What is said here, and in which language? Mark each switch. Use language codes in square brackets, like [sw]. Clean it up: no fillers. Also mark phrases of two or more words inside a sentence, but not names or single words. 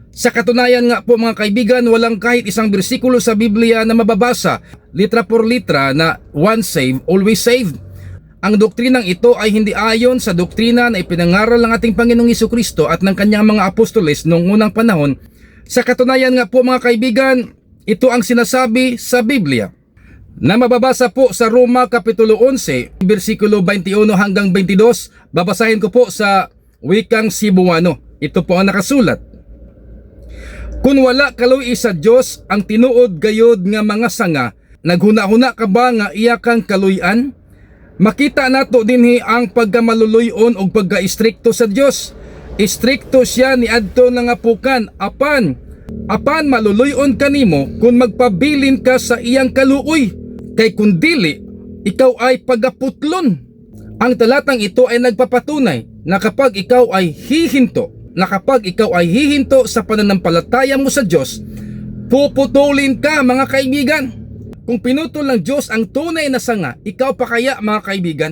[tl] Sa katunayan nga po mga kaibigan, walang kahit isang bersikulo sa Biblia na mababasa [es] litra por litra [tl] na [en] once saved, always saved. [tl] Ang doktrinang ito ay hindi ayon sa doktrina na ipinangaral ng ating Panginoong Jesucristo at ng kanyang mga apostoles noong unang panahon. Sa katunayan nga po mga kaibigan, ito ang sinasabi sa Biblia na mababasa po sa Roma Kapitulo 11, versikulo 21 hanggang 22. Babasahin ko po sa wikang Cebuano. Ito po ang nakasulat. [ceb] Kung wala kaloy sa Dios ang tinuod gayod nga mga sanga, naghuna-huna ka ba nga iya kang kaluyan? Makita nato dinhi ang pagkamaluluyon og pagka-istrikto sa Dios. Istrikto siya ni adto nga pukan, apan maluluyon kanimo kung magpabilin ka sa iyang kaluoy. Kay kun dili, ikaw ay pagaputlon. [tl] Ang talatang ito ay nagpapatunay na kapag ikaw ay hihinto sa pananampalataya mo sa Diyos, puputulin ka mga kaibigan. Kung pinutol ng Diyos ang tunay na sanga, ikaw pa kaya mga kaibigan?